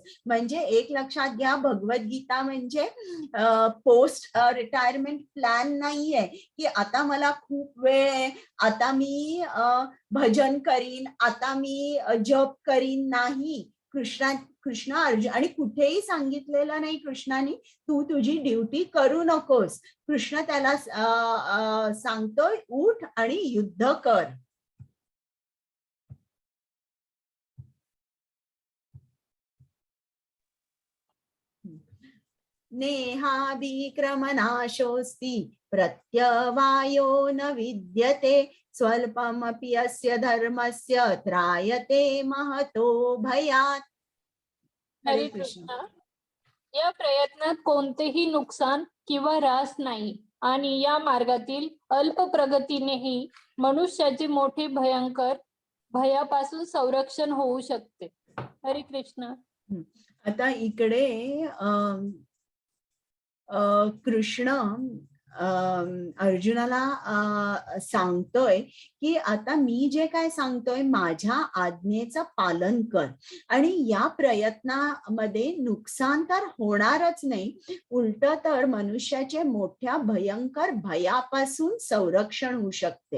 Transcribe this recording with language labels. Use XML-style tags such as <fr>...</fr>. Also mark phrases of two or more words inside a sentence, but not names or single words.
<mr>म्हणजे एक लक्षात घ्या, भगवद्गीता म्हणजे</mr> <en>post retirement plan</en> <mr>नाहीये की आता मला खूप वेळ आहे, आता मी भजन करीन, आता मी जप करीन. नाही, कृष्ण अर्जुन, आणि कुठेही सांगितलेलं नाही कृष्णाने तू तुझी ड्युटी करू नकोस. कृष्ण त्याला सांगतोय उठ आणि युद्ध कर.</mr> <sa>नेहादिक्रमनाशोऽस्ति प्रत्यवायो न विद्यते स्वल्पमपि अस्य धर्मस्य त्रायते महतो भयात्. हरे कृष्ण.</sa> <mr>या प्रयत्नात कोणतेही नुकसान किंवा ऱ्हास नाही आणि या मार्गातील अल्प प्रगतीनेही मनुष्याचे मोठे भयंकर भयापासून संरक्षण होऊ शकते.</mr> <sa>हरे कृष्ण.</sa> <mr>आता इकडे कृष्ण अर्जुनाला सांगतोय की आता मी जे काय सांगतोय माझ्या आज्ञेचं पालन कर आणि या प्रयत्नामध्ये नुकसान तर होणारच नाही, उलट तर मनुष्याचे मोठ्या भयंकर भयापासून संरक्षण होऊ शकते.</mr>